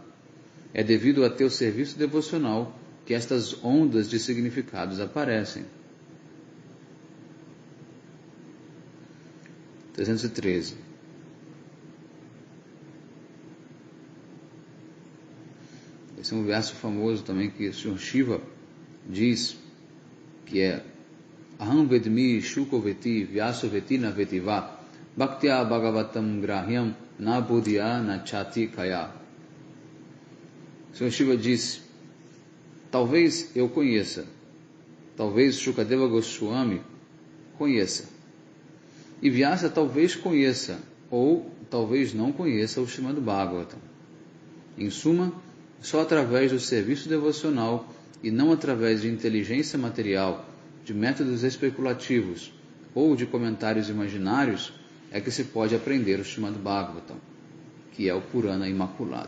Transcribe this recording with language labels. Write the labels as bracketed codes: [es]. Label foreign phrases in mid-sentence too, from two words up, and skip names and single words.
[pt] É devido a teu serviço devocional que estas ondas de significados aparecem. 313. Esse é um verso famoso também que o Sr. [sa] Shiva [pt] diz, que é [sa] Aham vedmi shuko veti vyaso veti na vetiva bhaktya bhagavatam grahyam na bodhya na chati kaya. [pt] O Sr. Shiva diz, talvez eu conheça, talvez Shukadeva Goswami conheça, e Vyasa talvez conheça, ou talvez não conheça o Srimad Bhagavatam. Em suma, só através do serviço devocional e não através de inteligência material, de métodos especulativos ou de comentários imaginários é que se pode aprender o Srimad Bhagavatam, que é o Purana Imaculado.